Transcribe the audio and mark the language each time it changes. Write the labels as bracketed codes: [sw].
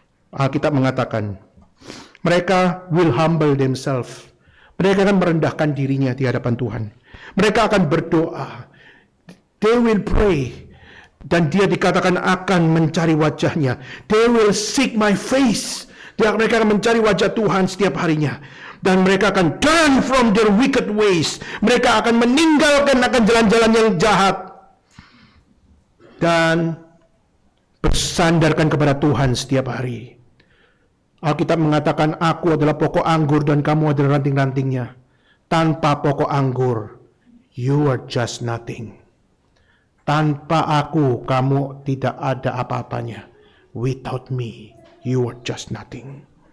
[id] Alkitab mengatakan, mereka [en] will humble themselves. [id] Mereka akan merendahkan dirinya di hadapan Tuhan. Mereka akan berdoa. [en] They will pray. [id] Dan dia dikatakan akan mencari wajahnya. [en] They will seek my face. [id] Mereka akan mencari wajah Tuhan setiap harinya. Dan mereka akan [en] turn from their wicked ways. [id] Mereka akan meninggalkan akan jalan-jalan yang jahat. Dan bersandarkan kepada Tuhan setiap hari. Alkitab mengatakan, aku adalah pokok anggur dan kamu adalah ranting-rantingnya. Tanpa pokok anggur, [en] you are just nothing. [id] Tanpa aku, kamu tidak ada apa-apanya. [en] Without me, you are just nothing.